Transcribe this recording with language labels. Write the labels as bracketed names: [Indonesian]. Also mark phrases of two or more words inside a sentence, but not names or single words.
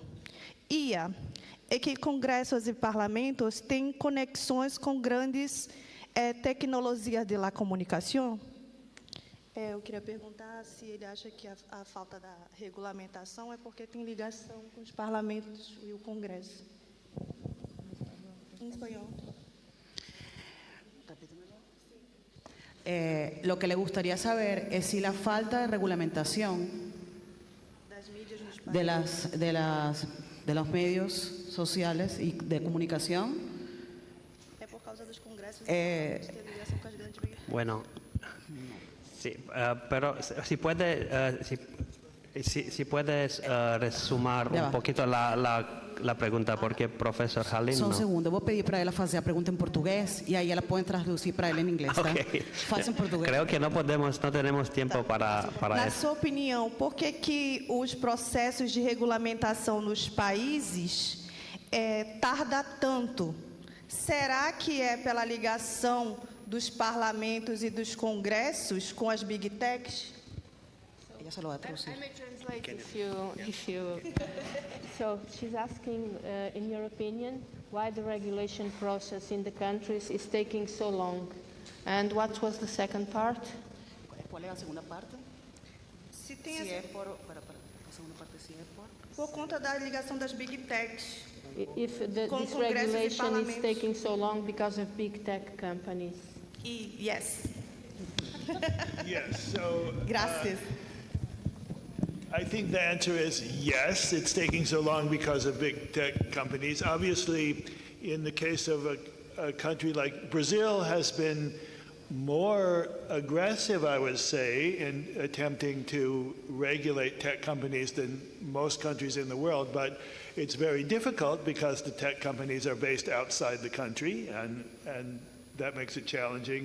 [Portuguese] É que congressos e parlamentos têm conexões com grandes tecnologias [Spanish] de la [Portuguese] comunicação? Eu queria perguntar se ele acha que a falta da regulamentação é porque tem ligação com os parlamentos e o Congresso. Em espanhol. [Spanish] Lo que le gustaría saber es si la falta de regulamentación [Portuguese] Das mídias nos países. [Spanish] de los medios sociales y de comunicación [Portuguese] É por causa dos congressos É. que tem ligação com as grandes mídias. [Spanish] Bueno, sí, pero si puedes resumir Ya un va. poquito la pregunta, porque profesor Halim [Portuguese] Só um [Spanish] no. [Portuguese] segundo, eu vou pedir para ela fazer a pergunta em português e aí ela pode traduzir para ela em inglês, tá? Ok. Faça em português. [Spanish] Creo que no tenemos tiempo para [Portuguese] Na [Spanish] eso. [Portuguese] sua opinião, por que os processos de regulamentação nos países tarda tanto? Será que é pela ligação dos parlamentos e dos congressos com as [English] big techs? [Spanish] Ella se lo va a traducir. [English] I may translate if you. So she's asking, in your opinion, why the regulation process in the countries is taking so long, and what was the second part? [Spanish] ¿Cuál es la segunda parte? [Portuguese] Se tem [Spanish] Si [Portuguese] essa- [Spanish] es por, la segunda parte si es por. [Portuguese] por conta da ligação das [English] big techs. If [Portuguese] Com [English] this [Portuguese] congressos e [English] regulation is [Portuguese] parlamentos. [English] taking so long because of big tech companies. Yes. Yes, so [Portuguese] Graças. [English] I think the answer is yes, it's taking so long because of big tech companies. Obviously, in the case of a country like Brazil has been more aggressive, I would say, in attempting to regulate tech companies than most countries in the world, but it's very difficult because the tech companies are based outside the country, and that makes it challenging.